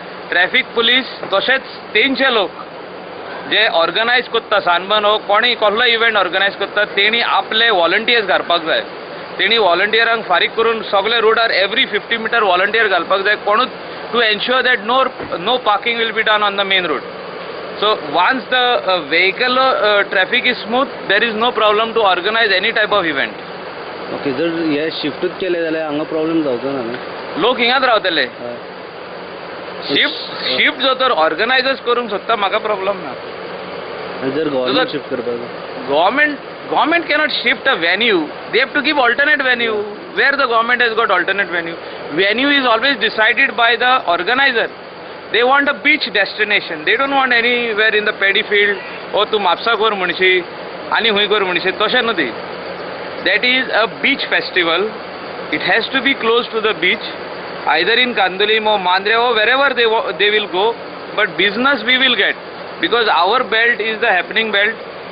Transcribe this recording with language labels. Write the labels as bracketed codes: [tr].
[gom] Traffic police तशेंच तेंचे लोक जे ऑर्गनायज करता, सानबन हो कोणूय कसलो इव्हेंट ऑर्गनायज करता, तेणी आपले व्हॉलंटियर्स घालपाक जाय. तेणी व्हॉलंटियरांक फारीक करून सगळे रोडार एवरी 50 मीटर व्हॉलंटियर घालपाक जाय, कोणूच two ensure that no parking will be done on the main road. [en] So once the vehicle traffic is smooth, there is no problem to organize any type of event. [gom] Okay, जर हे शिफ्टूच केले जाल्यार हांगा problem जावचो ना न्हू? लोक हिंगाच रावतले. शिफ्ट जो तर ऑर्गनायजर्स करूंक सोदता, म्हाका प्रॉब्लेम ना. जर गव्हर्नमेंट शिफ्ट करपाक, [en] government cannot shift a venue. They have to give alternate venue. Where the government has got alternate venue? Venue is always decided by the organizer. They want a beach destination. They don't want anywhere in the paddy field. [gom] Oh, tu Mapusa कर म्हणशी आनी हुंय कर म्हणशी, तशें न्हू ती. [en] That is a beach festival. It has to be close to the beach, either in Kandolim or Mandre or wherever they will go. But business we will get, because our belt is the happening belt.